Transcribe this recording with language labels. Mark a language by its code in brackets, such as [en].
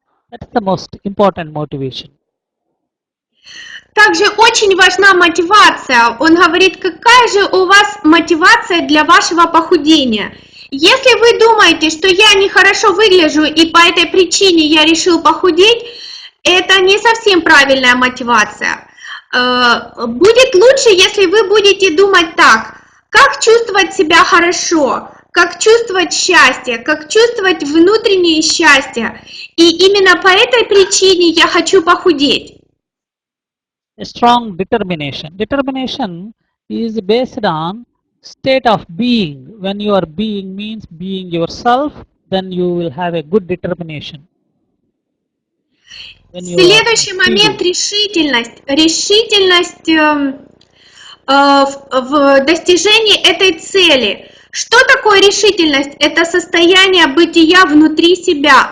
[en] That's the most important motivation. [ru] Также очень важна мотивация. Он говорит, какая же у вас мотивация для вашего похудения. Если вы думаете, что я нехорошо выгляжу и по этой причине я решил похудеть, это не совсем правильная мотивация. Будет лучше, если вы будете думать так, как чувствовать себя хорошо, как чувствовать счастье, как чувствовать внутреннее счастье. И именно по этой причине я хочу похудеть. [en] A strong determination. Determination is based on state of being. When you are being means being yourself, then you will have a good determination. [ru] Следующий момент — решительность. Решительность в достижении этой цели. Что такое решительность? Это состояние бытия внутри себя.